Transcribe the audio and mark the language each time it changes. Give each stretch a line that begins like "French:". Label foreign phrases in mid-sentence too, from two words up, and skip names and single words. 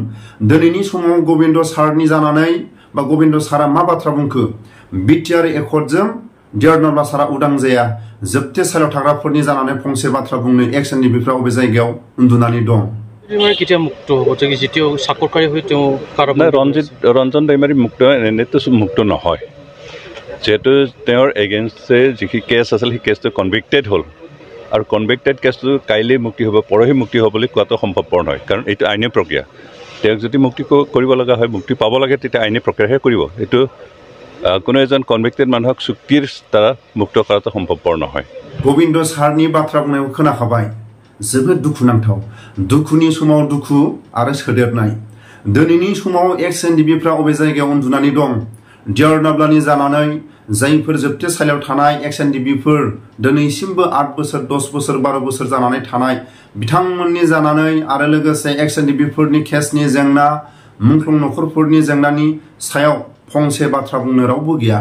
Bodo: दिनैनि समाव गोविंद सारनि जानानै बा गोविंद सारा मा बाथ्रा बुंखो बिटिआर एकर्डजों देरनाब्ला सारा उदां जाया जोबथेसालियाव थाग्राफोरनि जानानै फंसे बाथ्रा बुंनो एक्स एनडीबीफ्रा अबे जायगायाव उन्दुनानै दं।
Assamese: रंजन दैमारी मुक्त এনেতো মুক্ত নহয় যেহেতু তেওঁৰ এগেইনষ্টে যি কেছ আছিল সেই কেছটো কনভিক্টেড হ'ল আৰু কনভিক্টেড কেছটো কাইলৈ মুক্তি হ'ব পৰহি মুক্তি হ'ব বুলি কোৱাটো সম্ভৱপৰ নহয় কাৰণ এইটো আইনী প্ৰক্ৰিয়া। তেওঁক যদি মুক্তি কৰিব লগা হয় মুক্তি পাব লাগে তেতিয়া আইনী প্ৰক্ৰিয়াহে কৰিব। এইটো কোনো এজন কনভিক্টেড মানুহক চুক্তিৰ দ্বাৰা মুক্ত কৰাটো সম্ভৱপৰ নহয়।
Bodo: गोविंद सारनि बाथ्रा बुंनायखौ खोनाखाबाय जोबोद दुखुनांथाव दुखुनि समाव दुखु आरो सोदेरनाय। दिनैनि समाव एक्स एनडीबीफ्रा अबे जायगायाव उन्दुनानै दं। देरनाब्लानि जानानै जायफोर जोबथेसालियाव थानाय एक्स एनडीबीफोर दिनैसिमबो 8 बोसोर 10 बोसोर 12 बोसोर जानानै थानाय बिथांमोननि जानानै आरो लोगोसे एक्स एनडीबीफोरनि केसनि जेंना मुंख्लं नखरफोरनि जेंनानि सायाव फंसे बाथ्रा बुंनो रावबो गैया।